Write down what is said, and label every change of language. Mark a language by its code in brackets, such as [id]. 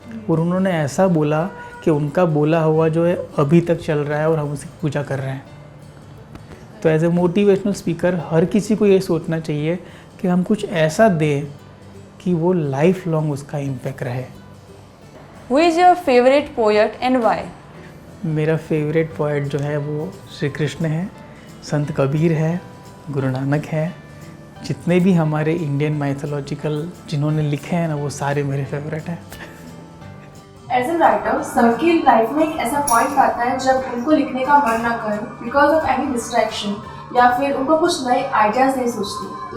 [hi] और उन्होंने ऐसा बोला कि उनका बोला हुआ जो है अभी तक चल रहा है और हम उसकी पूजा कर रहे हैं। तो एज ए मोटिवेशनल स्पीकर हर किसी को ये सोचना चाहिए कि हम कुछ ऐसा दें कि वो लाइफ लॉन्ग उसका इम्पैक्ट रहे। [en] Who is your favorite poet and why? [hi] मेरा फेवरेट पोएट जो है वो श्री कृष्ण है, संत कबीर है, गुरु नानक है। जितने भी हमारे इंडियन माइथोलॉजिकल जिन्होंने लिखे हैं ना, वो सारे मेरे फेवरेट हैं। एज ए राइटर, सबकी लाइफ में एक ऐसा पॉइंट आता है जब उनको लिखने का मन ना करे [en] because of any distraction [hi] या फिर उनको कुछ नए आइडियाज नहीं सोचते।